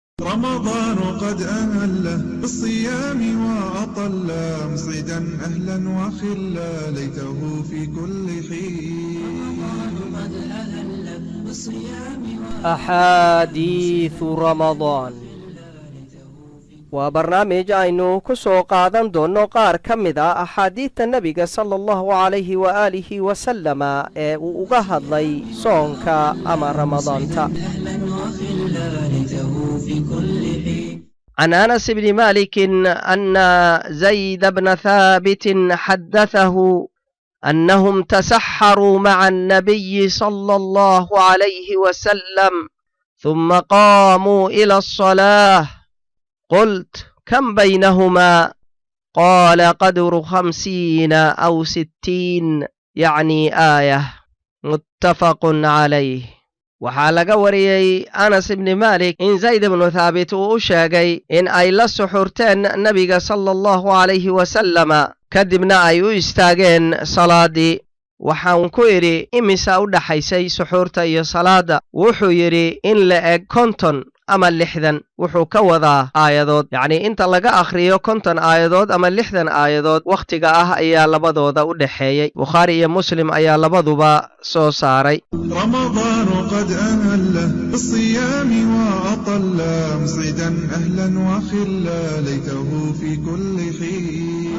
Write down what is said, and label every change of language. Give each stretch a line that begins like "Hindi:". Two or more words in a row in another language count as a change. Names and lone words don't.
Arabic: رمضان قد أهله بالصيام وأطل مصعدا أهلا وخلا ليته في كل حين. رمضان قد أهله بالصيام أحاديث رمضان وبرنامج
Somali: aynu ku soo qaadan doono qaar ka mid ah axaadiidta nabiga
Arabic: صلى الله عليه وعلى آله وسلم
Somali: ee uu uga hadlay soonka ama ramadaanta.
Arabic: عن أنس بن مالك أن زيد بن ثابت حدثه أنهم تسحروا مع النبي صلى الله عليه وسلم ثم قاموا إلى الصلاة. قلت كم بينهما؟ قال قدر 50 أو 60 يعني آية. متفق عليه.
Somali: waxaa laga wariyey Anas ibn Malik in Zayd ibn Thabit uu sheegay in ay la suxurteen nabiga
Arabic: صلى الله عليه وسلم
Somali: kadibna ay u istaageen salaadii. waxaan ku yiri imisa u dhaxaysay suxurta iyo salaada? wuxuu yiri in la eg 50 ama 60. wuxuu ka wadaa aayadood, yacni inta laga akhriyo 50 aayadood ama 60 aayadood waqtiga ah ayaa labadooda u dhaxeeyay. Bukhari iyo Muslim ayaa labaduba soo saaray.
Arabic: رمضان قد أهله بالصيام وأطل مصعدا أهلا وخلا ليته في كل حين.